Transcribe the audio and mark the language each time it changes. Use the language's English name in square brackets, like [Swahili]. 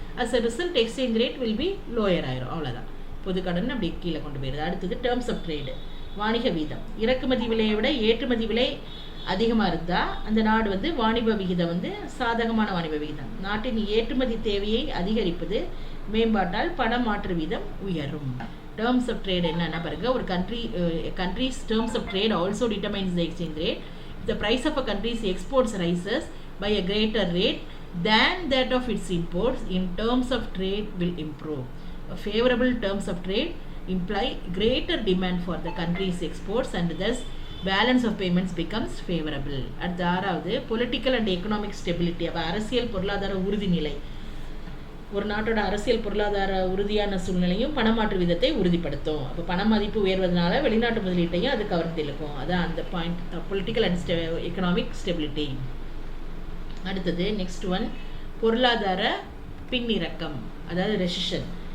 [English] as a result exchange rate will be lower [Tamil] ஆயிரும். அவ்வளோதான், பொது கடன் அப்படி கீழே கொண்டு போயிடுது. அடுத்தது டேர்ம்ஸ் ஆஃப் ட்ரேடு, வாணிக வீதம். இறக்குமதி விலையை விட ஏற்றுமதி விலை அதிகமாக இருந்தால் அந்த நாடு வந்து வாணிப விகிதம் வந்து சாதகமான வாணிப விகிதம். நாட்டின் ஏற்றுமதி தேவையை அதிகரிப்பது மேம்பாட்டால் பண மாற்று வீதம் உயரும். [English] terms of trade [Tamil] என்னன்னா பாருங்க, ஒரு [English] country's terms of trade also determines the exchange rate. If the price of a country's exports rises by a greater rate than that of its imports, in terms of trade will improve. A favorable terms of trade imply greater demand for the country's exports and thus balance of payments becomes favorable. [Tamil] அடுத்த ஆறாவது [English] political and economic stability. [Tamil] அப்போ அரசியல் பொருளாதார உறுதிநிலை, ஒரு நாட்டோட அரசியல் பொருளாதார உறுதியான சூழ்நிலையும் பணமாற்று விதத்தை உறுதிப்படுத்தும். அப்போ பண மதிப்பு உயர்வதனால வெளிநாட்டு முதலீட்டையும் அது கவர்ந்து இழுக்கும். அதான் அந்த [English] Point, political and economic stability. [Tamil] அடுத்தது நெக்ஸ்ட் ஒன், பொருளாதார பின்னிறக்கம், அதாவது ரெசிஷன்.